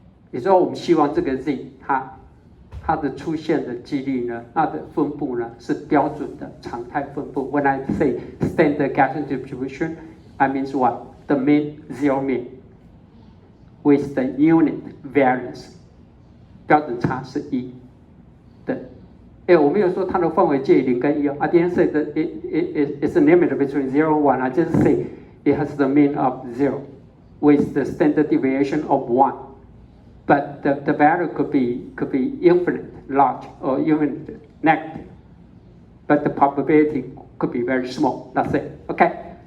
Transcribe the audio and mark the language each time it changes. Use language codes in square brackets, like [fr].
[zh] 也就是说，我们希望这个 Z 它的出现的几率呢，它的分布呢是标准的常态分布。 [en] When I say standard Gaussian distribution, I mean what? The mean, zero mean, with the unit variance. [zh] 标准差是1。对，我没有说它的范围介于0跟1哦。 [en] I didn't say that it's a limit between 0 and 1. I just say it has the mean of 0 with the standard deviation of 1. But the value could be infinite, large, or even negative. But the probability could be very small. That's it. Okay.